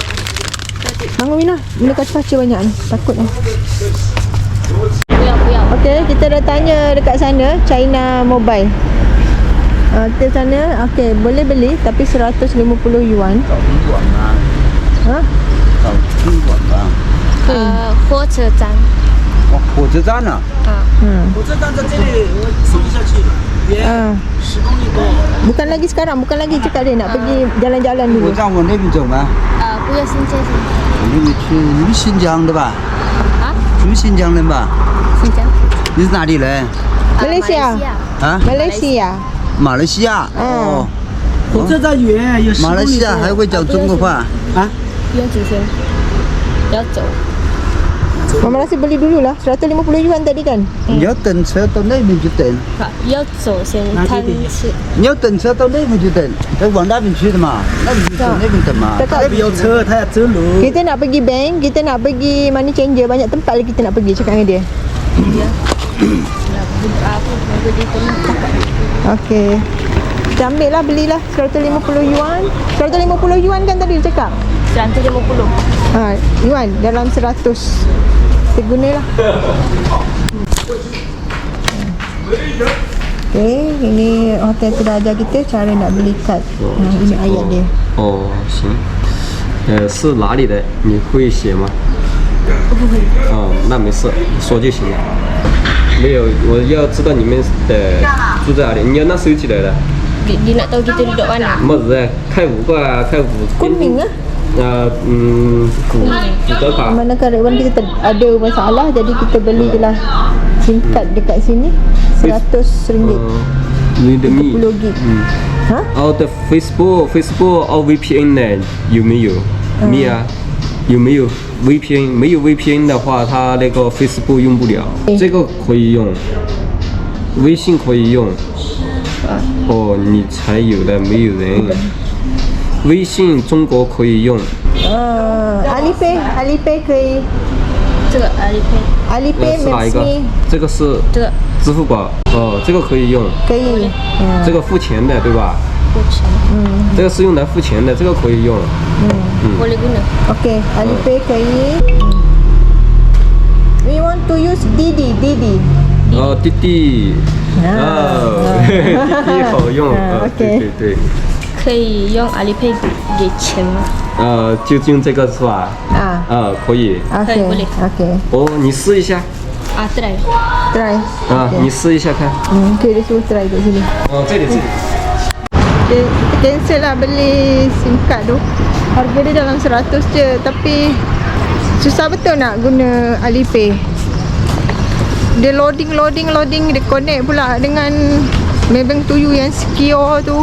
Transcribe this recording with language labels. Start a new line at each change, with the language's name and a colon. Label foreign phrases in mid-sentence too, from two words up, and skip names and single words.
Malay: Bangun Mina. Mina kaca banyak ni. Takut ni. Okey, kita dah tanya dekat sana China Mobile. Kita sana, okey, boleh beli tapi 150 yuan. Ha?
Chinese: 火车站。火车站呢？火车站在这里，我走下去，远10公里多。
Malay: Bukan lagi sekarang, bukan lagi cakap dia nak pergi jalan-jalan
Chinese: 火
Malay: dulu.
Chinese: 车站往那边走吗？不要新街上。那边去，你们新疆的吧？你们新疆人吧？新疆。你是哪里人？ Malaysia. 啊？ Malaysia. 马来西亚。哦。火车站远有10 马来西亚还会讲中国话啊？不用几天，要走。走
Malay: Mama rasa beli dululah. 150 yuan tadi kan?
Chinese: 你要等车到那边就等，要走先看吃。你要等车到那边就等，往那边去的嘛，那边就走那边等嘛。
Malay: Cakap
Chinese: 不要车，他要走路。
Malay: kita nak pergi bank, kita nak pergi
English: money changer,
Malay: banyak tempat lagi kita nak pergi, cakap dengan dia. Okey. Kita ambil lah, belilah 150 yuan. 150 yuan kan tadi dia cakap? 150. Yuan dalam 100. Kita gunalah. Okey, ini hotel sudah ajar kita cara nak beli kad. Ini ayat dia.
Chinese: 哦，行。是哪里的？你会写吗？不会。哦，那没事，说就行了。没有，我要知道你们的住在哪里。你要拿手机来的。
Malay: Dia nak tahu kita duduk mana.
Chinese: 么子的？开五个啊，开五。
Malay: Kuning ah.
Chinese: 古德卡。
Malay: Manakala Rewan kita ada masalah, jadi kita beli je lah
English: SIM card
Malay: dekat sini RM100.
Chinese: 你的密。 10 gig. 哈？哦的 Facebook 哦 VPN 呢有没有？密啊，有没有 VPN？ 没有 VPN 的话，它那个 Facebook 用不了，这个可以用，微信可以用。哦，你才有的，没有人。微信中国可以用。 Alipay 可以。这个 Alipay。 Alipay 是哪一个 Maxme 这个是这个支付宝。哦，这个可以用。可以。这个付钱的对吧？付钱。这个是用来付钱的，这个可以用。
Malay: Boleh guna.
English: Okay, Alipay 可以。We want to use Didi.
Chinese: 哦，滴滴。哦，滴滴好用。对对对。可以用 Alipay 给钱吗？就用这个是吧？可以。
Malay: Okay, boleh. okay.
Chinese: 哦，你试一下。 try. Try. 你试一下看。
Malay: Okay, dia suruh try kat sini. 哦，这里。 Kita cancel lah beli
English: SIM card
Malay: tu. Harga dia dalam 100 je, tapi susah betul nak guna Alipay. Dia loading, dia connect pula dengan Maybank
English: to you
Malay: yang secure tu.